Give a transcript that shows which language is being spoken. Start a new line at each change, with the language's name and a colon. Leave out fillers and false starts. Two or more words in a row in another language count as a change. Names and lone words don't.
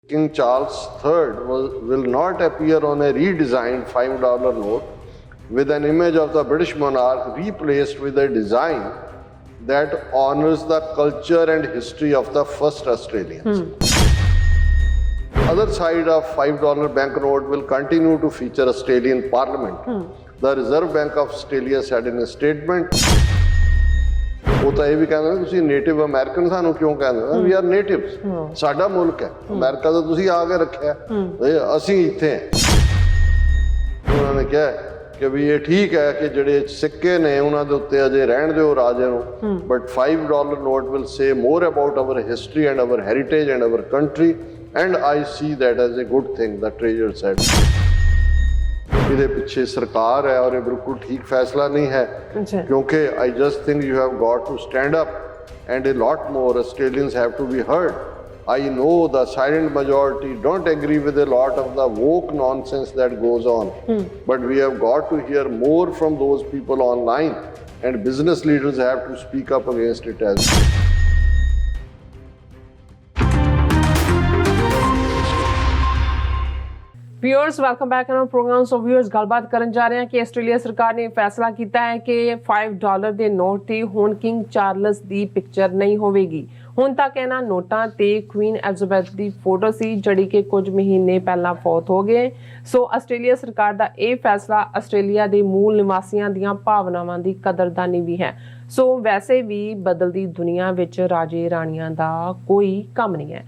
English: King Charles III will not appear on a redesigned $5 note with an image of the British monarch replaced with a design that honors the culture and history of the first Australians. Other side of $5 banknote will continue to feature Australian Parliament. The Reserve Bank of Australia said in a statement,
Punjabi: ਉਹ ਤਾਂ ਇਹ ਵੀ ਕਹਿੰਦੇ ਨੇ ਤੁਸੀਂ
English: native American
Punjabi: ਸਾਨੂੰ ਕਿਉਂ ਕਹਿੰਦੇ
English: we are natives,
Punjabi: ਸਾਡਾ ਮੁਲਕ ਹੈ ਅਮਰੀਕਾ ਦਾ, ਤੁਸੀਂ ਆ ਕੇ ਰੱਖਿਆ, ਅਸੀਂ ਇੱਥੇ ਹਾਂ। ਉਹਨਾਂ ਨੇ ਕਿਹਾ ਕਿ ਵੀ ਇਹ ਠੀਕ ਹੈ ਕਿ ਜਿਹੜੇ ਸਿੱਕੇ ਨੇ ਉਹਨਾਂ ਦੇ ਉੱਤੇ ਅਜੇ ਰਹਿਣ ਦਿਓ ਰਾਜੇ ਨੂੰ,
English: but $5 note will say more about our history and our heritage and our country and I see that as a good thing, the treasurer said.
Punjabi: ਇਹਦੇ ਪਿੱਛੇ ਸਰਕਾਰ ਹੈ ਔਰ ਇਹ ਬਿਲਕੁਲ ਠੀਕ ਫੈਸਲਾ ਨਹੀਂ ਹੈ, ਕਿਉਂਕਿ
English: I just think you have got to stand up and a lot more Australians have to be heard. I know the silent majority don't agree with a lot of the woke nonsense that goes on, but we have got to hear more from those people online, and business leaders have to speak up against it as well. viewers welcome back in program. so viewers
Punjabi: ਗੱਲਬਾਤ ਕਰਨ
Hindi: जा रहे हैं कि आस्ट्रेलिया सरकार ने फैसला किया है कि $5 के नोट
Punjabi: ਤੇ ਹੁਣ
Hindi: किंग चार्लस की पिक्चर नहीं होगी।
Punjabi: ਹੁਣ ਤੱਕ ਇਹਨਾਂ ਨੋਟਾਂ ਤੇ ਕੁਈਨ ਐਲਿਜ਼ਾਬੈਥ ਦੀ ਫੋਟੋ ਸੀ ਜਿਹੜੀ ਕਿ ਕੁਝ ਮਹੀਨੇ ਪਹਿਲਾਂ ਫੌਤ ਹੋ ਗਏ। ਸੋ ਆਸਟ੍ਰੇਲੀਆ ਸਰਕਾਰ ਦਾ ਇਹ ਫੈਸਲਾ ਆਸਟ੍ਰੇਲੀਆ ਦੇ ਮੂਲ ਨਿਵਾਸੀਆਂ ਦੀਆਂ ਭਾਵਨਾਵਾਂ ਦੀ ਕਦਰਦਾਨੀ ਵੀ ਹੈ। ਸੋ ਵੈਸੇ ਵੀ ਬਦਲਦੀ ਦੁਨੀਆ ਵਿੱਚ ਰਾਜੇ ਰਾਣੀਆਂ ਦਾ ਕੋਈ ਕੰਮ ਨਹੀਂ ਹੈ।